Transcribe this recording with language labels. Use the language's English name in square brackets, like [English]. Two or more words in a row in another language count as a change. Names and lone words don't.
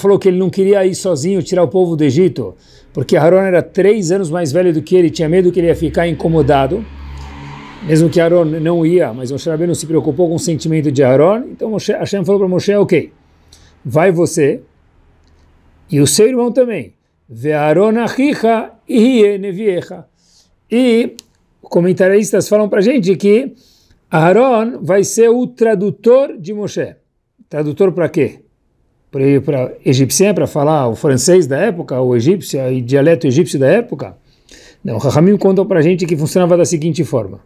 [Portuguese] falou que ele não queria ir sozinho tirar o povo do Egito, porque Aharon era 3 anos mais velho do que ele, tinha medo que ele ia ficar incomodado, mesmo que Aharon não ia, mas Moshe Rabbeinu se preocupou com o sentimento de Aharon, então Hashem falou para Moshe, ok, vai você, e o seu irmão também, [Hebrew] ואהרן אחיך יהיה נביאך. [Portuguese] E comentaristas falam para a gente que Aharon vai ser o tradutor de Moshe. Tradutor para quê? Para egípcio, para falar o francês da época, o egípcio, o dialeto egípcio da época? Não, Rahamim contam para a gente que funcionava da seguinte forma.